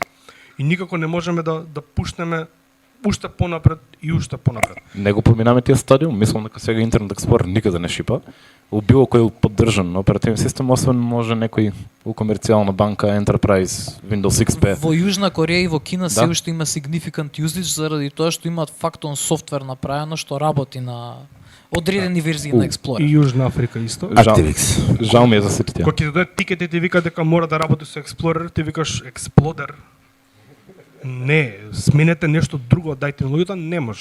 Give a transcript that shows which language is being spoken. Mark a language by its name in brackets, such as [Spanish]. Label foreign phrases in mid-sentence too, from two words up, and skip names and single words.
[Macedonian] И никако не можеме да пуштнеме уште понапред и уште понапред. Не го поминаме тие стадиум, мислам дека сега Интернет Експлорер никаде не шипа. У било кој поддржан оперативен систем, освен може некој у комерцијална банка, Enterprise, Windows XP. Во Јужна Кореја и во Кина се Да. уште има [English] significant usage [Macedonian] заради тоа што имаат фактон софтвер направено што работи на одредени верзии на И Explorer. Јужна Африка исто. Жал ми е за сите тие. Кога ти дојде тикет и ти вика дека мора да работи со Explorer, ти викаш Exploder. Не, сменете нешто друго, дајте луѓето, не може.